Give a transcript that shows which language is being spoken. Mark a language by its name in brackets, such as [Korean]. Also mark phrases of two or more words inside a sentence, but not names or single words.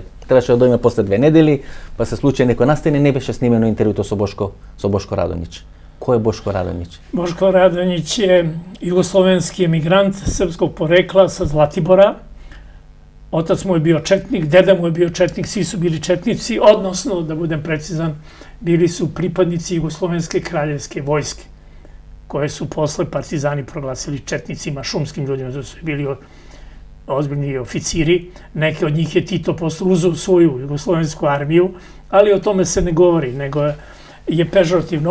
[Macedonian] Требаше да дојме после 2 недели, па се случи некој настани, не беше снимено интервјуто со Бошко Радонич. Кој е Бошко Радонич? Бошко Радонич е југословенски емигрант српскog порекла со Златибора. [Serbian] Отац му е био четник, деда му е био четник, сви su bili četnici, odnosno, da budem precizan, bili su pripadnici Jugoslovenske kraljevske vojske, koje su posle partizani proglasili četnicima, šumskim ljudima, to su bili ozbiljni oficiri. Neke od njih je Tito posle uzeo svoju jugoslovensku armiju, ali o tome se ne govori, nego je pežorativno.